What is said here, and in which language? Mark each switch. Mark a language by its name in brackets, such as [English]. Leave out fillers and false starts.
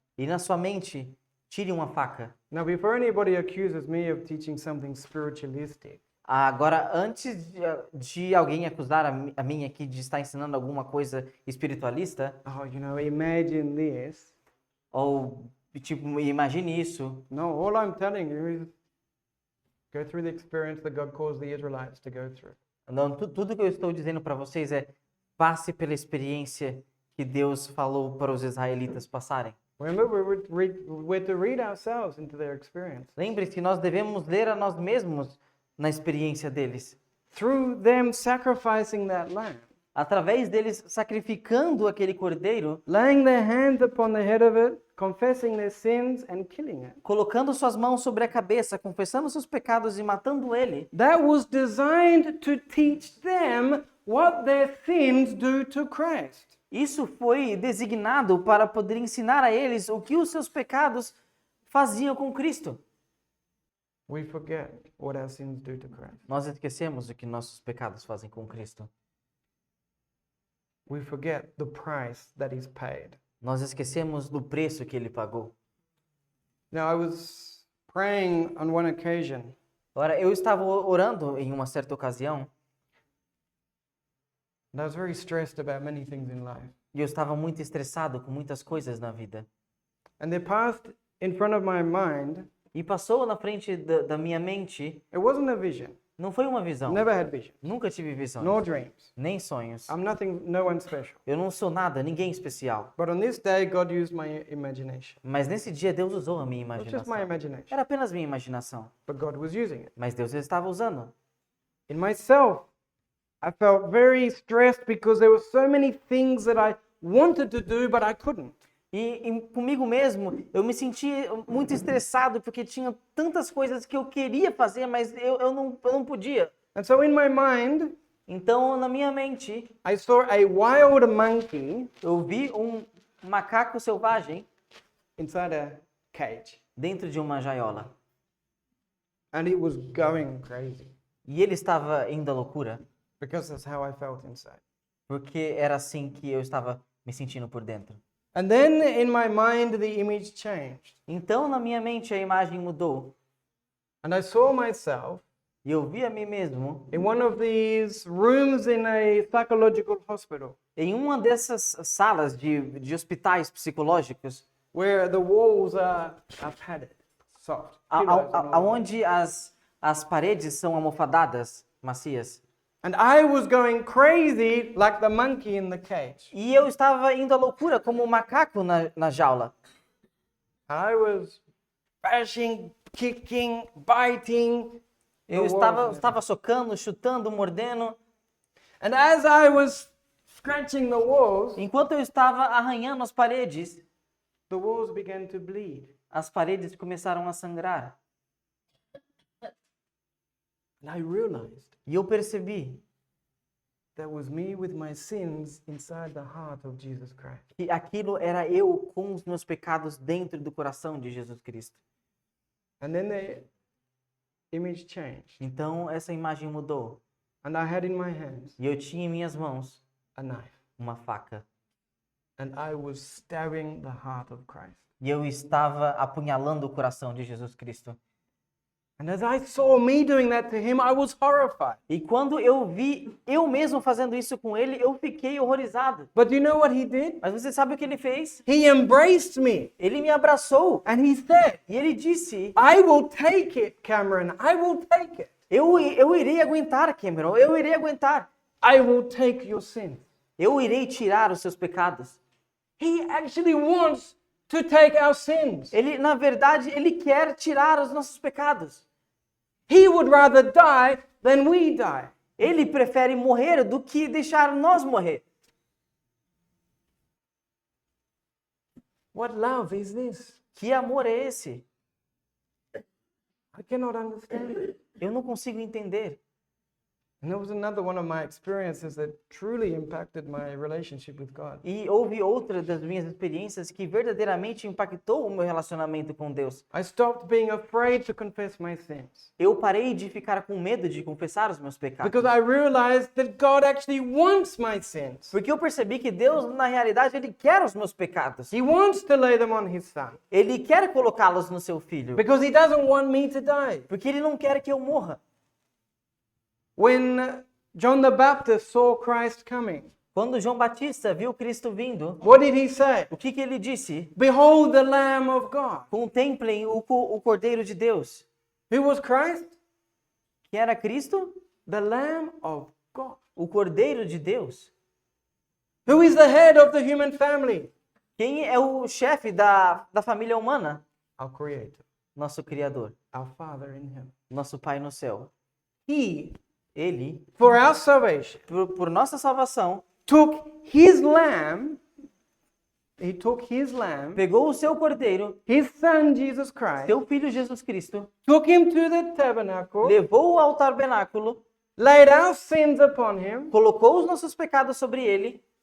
[Portuguese] E na sua mente, tire uma faca. [English] Now, before anybody accuses me of teaching something spiritualistic, [Portuguese] Agora, antes de alguém acusar a mim aqui de estar ensinando alguma coisa espiritualista, [English] oh, imagine this. [Portuguese] ou tipo, imagine isso. [English] No, all I'm telling you is go through the experience that God caused the Israelites to go through. [Portuguese] Não, tudo que eu estou dizendo para vocês é passe pela experiência que Deus falou para os israelitas passarem. [English] Remember, we're to read ourselves into their experience. [Portuguese] Lembre-se que nós devemos ler a nós mesmos na experiência deles. [English] Through them sacrificing that lamb, [Portuguese] Através deles sacrificando aquele cordeiro, [English] laying their hands upon the head of it, confessing their sins and killing it. [Portuguese] colocando suas mãos sobre a cabeça, confessando seus pecados e matando ele. [English] That was designed to teach them what their sins do to Christ. [Portuguese] Isso foi designado para poder ensinar a eles o que os seus pecados faziam com Cristo. [English] We forget what our sins do to Christ. [Portuguese] Nós esquecemos o que nossos pecados fazem com Cristo. [English] We forget the price that He's paid. [Portuguese] Nós esquecemos do preço que ele pagou. [English] Now, I was praying on one occasion, [Portuguese] Ora, eu estava orando em uma certa ocasião [English] and I was very stressed about many things in life. [Portuguese] e eu estava muito estressado com muitas coisas na vida. [English] And there passed in front of my mind, [Portuguese] E passou na frente da minha mente, [English] it wasn't a vision. [Portuguese] não foi uma visão. [English] Never had vision, [Portuguese] Nunca tive visões, [English] nor dreams. [Portuguese] nem sonhos. [English] I'm nothing, no one special. [Portuguese] Eu não sou nada, ninguém especial. [English] But on this day, God used my imagination. [Portuguese] Mas nesse dia Deus usou a minha [English] It was just my [Portuguese] imaginação. [English] imagination, [Portuguese] Era apenas minha imaginação, [English] but God was using it. [Portuguese] mas Deus estava usando. [English] In myself, I felt very stressed because there were so many things that I wanted to do, but I couldn't. [Portuguese] E comigo mesmo, eu me senti muito estressado porque tinha tantas coisas que eu queria fazer, mas eu não podia. [English] And so in my mind, [Portuguese] Então, na minha mente, [English] I saw a wild monkey [Portuguese] eu vi um macaco selvagem [English] inside a cage, [Portuguese] dentro de uma gaiola. [English] and it was going crazy [Portuguese] E ele estava indo à loucura, [English] because that's how I felt inside. [Portuguese] porque era assim que eu estava me sentindo por dentro. [English] And then in my mind, the image changed, [Portuguese] Então, na minha mente, a imagem mudou. [English] and I saw myself [Portuguese] E eu vi a mim mesmo [English] in one of these rooms in a psychological hospital [Portuguese] em uma dessas salas de hospitais psicológicos, [English] where the walls are padded, soft, pillows and all that. [Portuguese] aonde as paredes são almofadadas, macias. [English] And I was going crazy like the monkey in the cage. [Portuguese] E eu estava indo à loucura como um macaco na jaula. [English] I was bashing, kicking, biting. [Portuguese] Eu estava socando, chutando, mordendo. [English] And as I was scratching the walls, [Portuguese] Enquanto eu estava arranhando as paredes, [English] the walls began to bleed. [Portuguese] as paredes começaram a sangrar. [English] And I realized [Portuguese] E eu percebi [English] that was me with my sins inside the heart of Jesus Christ. [Portuguese] que aquilo era eu com os meus pecados dentro do coração de Jesus Cristo. [English] And then the image changed. [Portuguese] Então essa imagem mudou. [English] And I had in my hands [Portuguese] E eu tinha em minhas mãos [English] a knife. [Portuguese] uma faca. [English] And I was stabbing the heart of Christ. [Portuguese] E eu estava apunhalando o coração de Jesus Cristo. [English] And as I saw me doing that to him, I was horrified. [Portuguese] E quando eu vi eu mesmo fazendo isso com ele, eu fiquei horrorizado. [English] But you know what he did? [Portuguese] Mas você sabe o que ele fez? [English] He embraced me [Portuguese] Ele me abraçou [English] and he said, [Portuguese] e ele disse: [English] I will take it, Cameron. I will take it. [Portuguese] eu irei aguentar, Cameron, eu irei aguentar. [English] I will take your sin. [Portuguese] Eu irei tirar os seus pecados. [English] He actually wants to take our sins. [Portuguese] Ele, na verdade, ele quer tirar os nossos pecados. [English] He would rather die than we die. [Portuguese] Ele prefere morrer do que deixar nós morrer. [English] What love is this? [Portuguese] Que amor é esse? [English] I cannot understand it. [Portuguese] Eu não consigo entender. [English] And that was another one of my experiences that truly impacted my relationship with God. [Portuguese] E houve outra das minhas experiências que verdadeiramente impactou o meu relacionamento com Deus. [English] I stopped being afraid to confess my sins [Portuguese] Eu parei de ficar com medo de confessar os meus pecados. [English] because I realized that God actually wants my sins. [Portuguese] Porque eu percebi que Deus, na realidade, Ele quer os meus pecados. [English] He wants to lay them on His Son [Portuguese] Ele quer colocá-los no seu Filho. [English] because He doesn't want me to die. [Portuguese] Porque Ele não quer que eu morra. [English] When John the Baptist saw Christ coming, [Portuguese] Quando João Batista viu Cristo vindo, [English] what did he say? [Portuguese] o que ele disse? [English] Behold the Lamb of God. [Portuguese] Contemplem o Cordeiro de Deus. [English] Who was Christ? [Portuguese] Que era Cristo? [English] The Lamb of God. [Portuguese] O Cordeiro de Deus. [English] Who is the head of the human family? [Portuguese] Quem é o chefe da família humana? [English] Our Creator, [Portuguese] Nosso Criador. [English] our Father in heaven. [Portuguese] Nosso Pai no céu. [English] He, [Portuguese] Ele, [English] for our salvation, [Portuguese] por nossa salvação, [English] took His Lamb, He took His Lamb, [Portuguese] pegou o seu Cordeiro, [English] His Son Jesus Christ, [Portuguese] seu Filho Jesus Cristo, [English] took Him to the tabernacle, [Portuguese] levou-o ao tabernáculo, [English] laid our sins upon Him, [Portuguese] colocou os nossos pecados sobre ele,